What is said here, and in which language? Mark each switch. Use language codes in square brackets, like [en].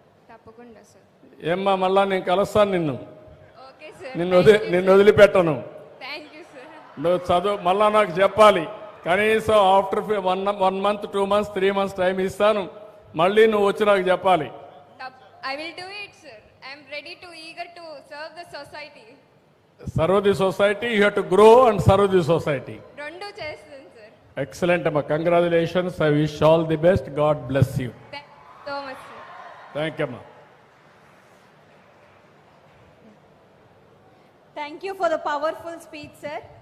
[te] తప్పకుండా సార్. ఏమ్మా మళ్ళా నేను కలుస్తాను నిన్ను, [en] Okay sir. [te] నిన్ను వదిలిపెట్టను. [en] Thank you sir. [te] నువ్వు చదువు మళ్ళా నాకు చెప్పాలి. కనీసం [en] after 1 month 2 months 3 months [te] time ఇస్తాను, మళ్ళీ నువ్వు వచ్చి నాకు చెప్పాలి. [en] I will do it, sir. I am ready to eager to serve the society. Serve the society, you have to grow and serve the society. [te] రెండు చేస్తాను సార్. [en] Excellent అమ్మా, congratulations. I wish all the best. God bless you. Thank you so much sir. Thank you అమ్మా. Thank you for the powerful speech sir.